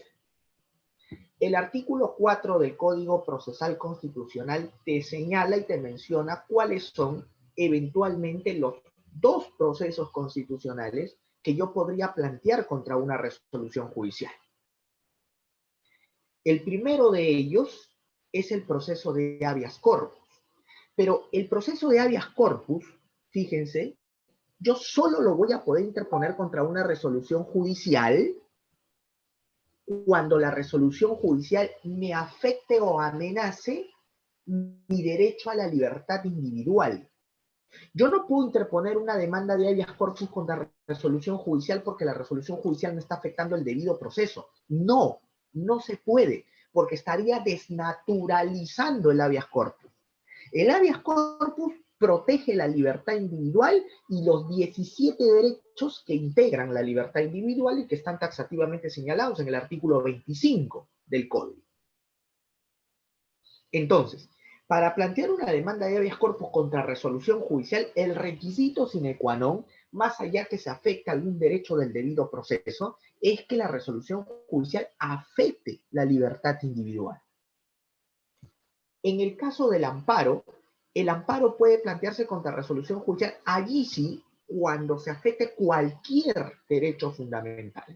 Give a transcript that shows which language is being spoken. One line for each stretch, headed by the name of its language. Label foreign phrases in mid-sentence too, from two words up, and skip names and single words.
Spanish: El artículo 4 del Código Procesal Constitucional te señala y te menciona cuáles son eventualmente los dos procesos constitucionales que yo podría plantear contra una resolución judicial. El primero de ellos es el proceso de
Latin: habeas corpus.
Spanish: Pero el proceso de
Latin: habeas corpus,
Spanish: fíjense, yo solo lo voy a poder interponer contra una resolución judicial cuando la resolución judicial me afecte o amenace mi derecho a la libertad individual. Yo no puedo interponer una demanda de
Latin: habeas corpus
Spanish: contra la resolución judicial porque la resolución judicial me está afectando el debido proceso. No, no se puede, porque estaría desnaturalizando el
Latin: habeas corpus.
Spanish: El
Latin: habeas corpus
Spanish: protege la libertad individual y los 17 derechos que integran la libertad individual y que están taxativamente señalados en el artículo 25 del Código. Entonces, para plantear una demanda de
Latin: habeas corpus
Spanish: contra resolución judicial, el requisito
Latin: sine qua non,
Spanish: más allá que se afecte algún derecho del debido proceso, es que la resolución judicial afecte la libertad individual. En el caso del amparo, el amparo puede plantearse contra resolución judicial allí sí, cuando se afecte cualquier derecho fundamental.